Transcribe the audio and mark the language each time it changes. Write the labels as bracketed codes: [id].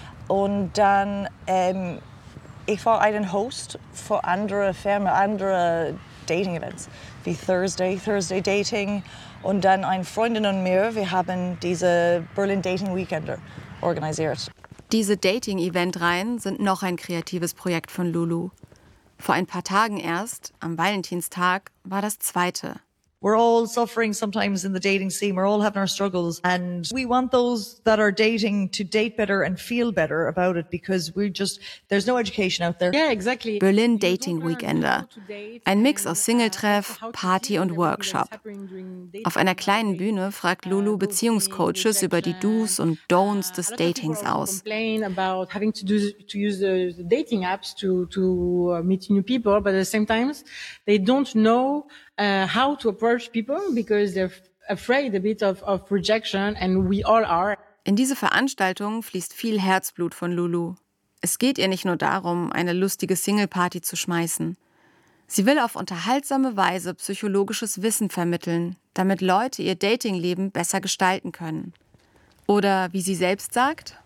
[de] Und dann, ich war einen Host für andere Firmen, andere Dating-Events, wie Thursday Dating. Und dann eine Freundin und mir, wir haben diese Berlin Dating Weekender organisiert. Diese Dating-Event-Reihen sind noch ein kreatives Projekt von Lulu. Vor ein paar Tagen erst, am Valentinstag, war das zweite. [en] We're all suffering sometimes in the dating scene. We're all having our struggles. And we want those that are dating to date better and feel better about it, because we're just, there's no education out there. Yeah, exactly. [de] Berlin Dating Weekender. Ein Mix aus Singletreff, Party und Workshop. Auf einer kleinen Bühne fragt Lulu Beziehungscoaches über die Do's und Don'ts des Datings aus. [en] Complain about having to use the dating apps to meet new people, but at the same time, they don't know how to approach people, because they're afraid a bit of rejection, and we all are. [de] In diese Veranstaltung fließt viel Herzblut von Lulu. Es geht ihr nicht nur darum, eine lustige Single-Party zu schmeißen. Sie will auf unterhaltsame Weise psychologisches Wissen vermitteln, damit Leute ihr Datingleben besser gestalten können. Oder wie sie selbst sagt,